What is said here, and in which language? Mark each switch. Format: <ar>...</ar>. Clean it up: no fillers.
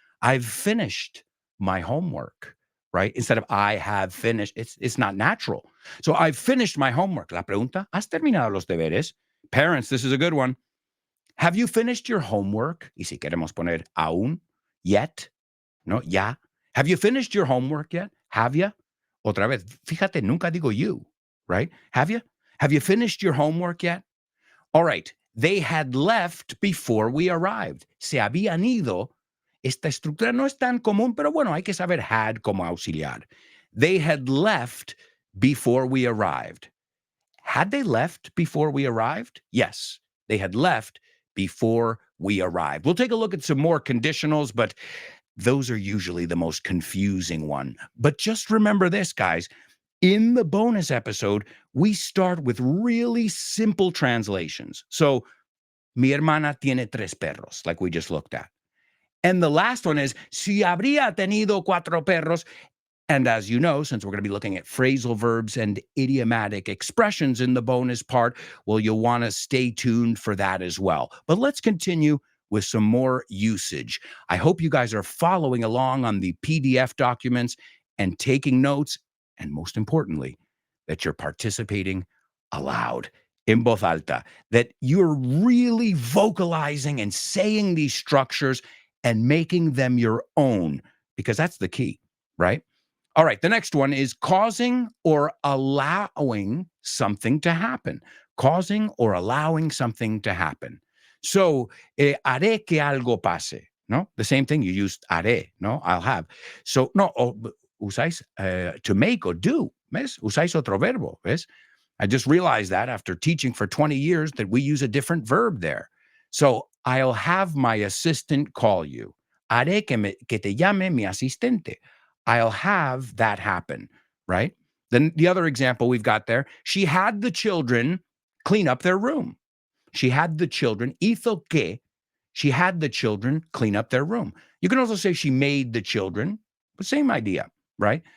<en>I've finished my homework, right? Instead of I have finished, it's not natural. So I've finished my homework.</en> <es>La pregunta, ¿has terminado los deberes?</es> <en>Parents, this is a good one. Have you finished your homework?</en> <es>Y si queremos poner aún,</es> <en>yet,</en> <es>¿no? Ya.</es> <en>Have you finished your homework yet? Have you?</en> <es>Otra vez, fíjate, nunca digo</es> <en>you, right? Have you? Have you finished your homework yet? All right. They had left before we arrived.</en> <es>Se habían ido. Esta estructura no es tan común, pero bueno, hay que saber had como auxiliar.</es> <en>They had left before we arrived. Had they left before we arrived? Yes, they had left before we arrived. We'll take a look at some more conditionals, but those are usually the most confusing one. But just remember this, guys. In the bonus episode, we start with really simple translations. So,</en> <es>mi hermana tiene tres perros,</es> <en>like we just looked at. And the last one is,</en> <es>si habría tenido cuatro perros.</es> <en>And as you know, since we're going to be looking at phrasal verbs and idiomatic expressions in the bonus part, well, you'll want to stay tuned for that as well. But let's continue with some more usage. I hope you guys are following along on the PDF documents and taking notes. And most importantly, that you're participating aloud, in</en> <es>voz alta,</es> <en>that you're really vocalizing and saying these structures and making them your own, because that's the key, right? All right, the next one is causing or allowing something to happen. Causing or allowing something to happen. So,</en> <es>haré que algo pase, ¿no?</es> <en>The same thing, you used haré, ¿no? I'll have. So,</en> <es>no, usáis</es> <en>to make or do,</en> <es>¿ves? Usáis otro verbo, ¿ves?</es> <en>I just realized that after teaching for 20 years that we use a different verb there. So, I'll have my assistant call you.</en> <es>Haré que te llame mi asistente.</es> <en>I'll have that happen, right? Then the other example we've got there, she had the children clean up their room. She had the children,</en> <es>hizo que,</es> <en>she had the children clean up their room. You can also say she made the children, but same idea, right?</en>